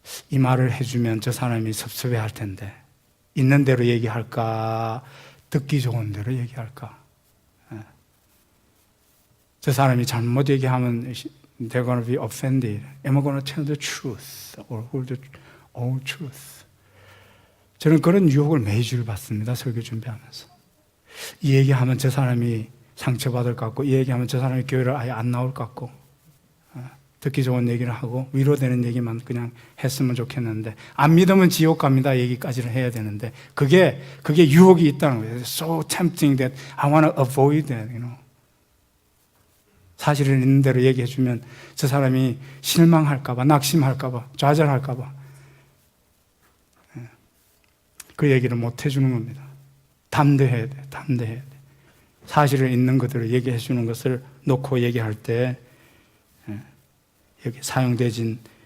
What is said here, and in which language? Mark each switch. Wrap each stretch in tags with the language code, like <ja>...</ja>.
<ko>이 말을 해주면 저 사람이 섭섭해할 텐데 있는 대로 얘기할까 듣기 좋은 대로 얘기할까. 저 사람이 잘못 얘기하면</ko> <en>they're going to be offended. Am I going to tell the truth or hold the whole truth?</en> <ko>저는 그런 유혹을 매주 받습니다. 설교 준비하면서. 이 얘기하면 저 사람이 상처받을 것 같고 이 얘기하면 저 사람이 교회를 아예 안 나올 것 같고 듣기 좋은 얘기를 하고 위로되는 얘기만 그냥 했으면 좋겠는데 안 믿으면 지옥 갑니다 얘기까지를 해야 되는데 그게 유혹이 있다는 거예요.</ko> <en>So tempting that I want to avoid that.</en> <ko>사실을 있는 대로 얘기해 주면 저 사람이 실망할까 봐 낙심할까 봐 좌절할까 봐 그 얘기를 못 해주는 겁니다. 담대해야 돼. 사실을 있는 그대로 얘기해 주는 것을 놓고 얘기할 때 여기 사용되진</ko>